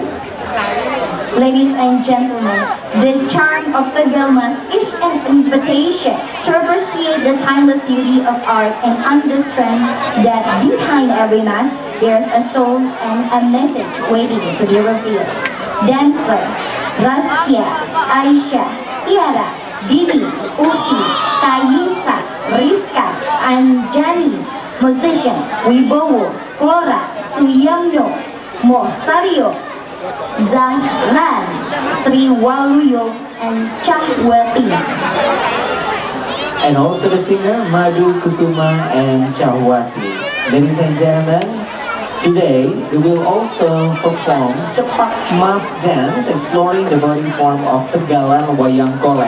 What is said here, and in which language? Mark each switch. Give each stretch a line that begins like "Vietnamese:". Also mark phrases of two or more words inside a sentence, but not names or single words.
English: Ladies and gentlemen, the charm of the Gomas is an invitation to appreciate the timeless beauty of art and understand that behind every mask, there's a soul and a message waiting to be revealed. Dancer, Rasya, Aisha, Tiara, Dini, Ufi, Kayisa, Rizka, Anjani. Musician, Wibowo, Flora, Suyamno, Mosario, Zahran, Sri Waluyo, and Chahwati. And also the singer Madu Kusuma and Chahwati. Ladies and gentlemen, today we will also perform Cepak Mask Dance, exploring the body form of Tegalan Wayang Golek.